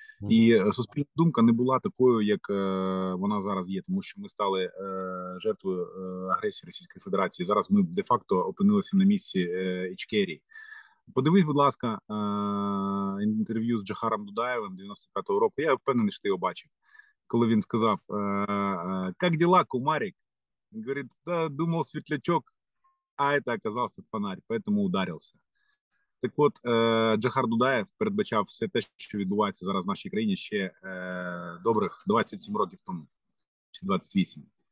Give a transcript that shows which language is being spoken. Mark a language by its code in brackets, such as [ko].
[uk] І суспільна думка не була такою, як вона зараз є, тому що ми стали жертвою агресії Російської Федерації. Зараз ми де-факто опинилися на місці Ічкерії. Подивись, будь ласка, інтерв'ю з Джохаром Дудаєвим 95-го року. Я впевнений, що ти його бачив. Коли він сказав: [ru] «Как дела, кумарик?» Говорит: «Да, думал, светлячок, а это оказался фонарь, поэтому ударився». [uk] Так от, Джохар Дудаєв передбачав все те, що відбувається зараз в нашій країні ще добрих 27 років тому, чи 28.